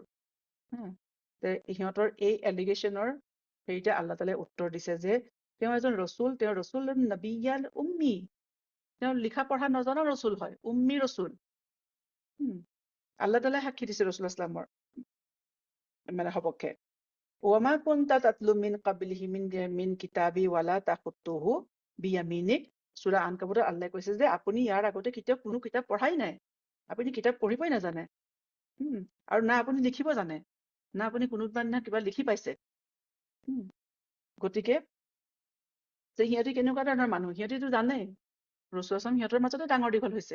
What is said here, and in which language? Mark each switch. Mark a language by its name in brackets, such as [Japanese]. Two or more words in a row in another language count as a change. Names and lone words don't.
[Assamese] সিহঁতৰ এই এলিগেশ্যনৰ হেৰিতে আল্লাহ তাআলাই উত্তৰ দিছে যে তেওঁ এজন ৰসুল, তেওঁ [Arabic] الرسول النبي الأمي, [Assamese] তেওঁ লিখা পঢ়া নজনা ৰসুল হয়, উম্মি ৰসুল। [Arabic] الله تعالى [Assamese] সাক্ষী দিছে ৰাসূলুল্লাহ ইছলামৰ সপক্ষে। [Arabic] وما كنت تتلو من قبله من كتاب ولا تخطه بيمينك, [Assamese] সূৰা আনকাবুতত আল্লাহে কৈছে যে আপুনি ইয়াৰ আগতে কেতিয়াও কোনো কিতাপ পঢ়াই নাই, আপুনি কিতাপ পঢ়িবই নাজানে, আৰু না আপুনি লিখিব জানে, না আপুনি কোনোবা দিনা কিবা লিখি পাইছে। গতিকে যে সিহঁতি কেনেকুৱা ধৰণৰ মানুহ, সিহঁতিতো জানে ৰাসূলুল্লাহ ইছলাম সিহঁতৰ মাজতে ডাঙৰ দীঘল হৈছে।